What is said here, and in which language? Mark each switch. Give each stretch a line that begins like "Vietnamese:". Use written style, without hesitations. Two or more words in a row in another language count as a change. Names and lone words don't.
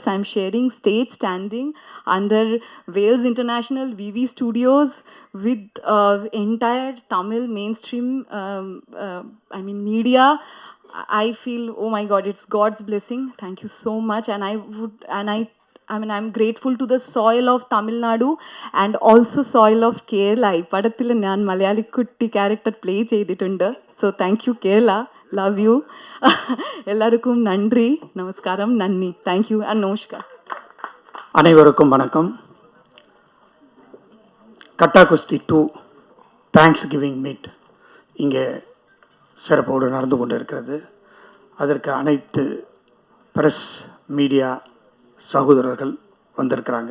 English: I'm sharing stage standing under Wales International VV Studios with entire Tamil mainstream, media. I feel, oh my God, it's God's blessing. Thank you so much. I'm grateful to the soil of Tamil Nadu and also soil of Kerala.
Malayalam: ഈ പടത്തിൽ ഞാൻ മലയാളി കുട്ടി
English: character play
Malayalam: ചെയ്തിട്ടുണ്ട്.
English: So thank you Kerala, love you.
Malayalam: എല്ലാവർക്കും നന്ദി, നമസ്കാരം, നന്ദി.
English: Thank you and namaskar.
Tamil: அனைவருக்கும் வணக்கம். கட்டா குஸ்தி 2
English: thanks giving meet
Tamil: இங்கே சிறப்போடு நடந்து கொண்டு இருக்கிறது. அதற்கு அனைத்து
English: press media
Tamil: சகோதரர்கள் வந்திருக்கிறாங்க.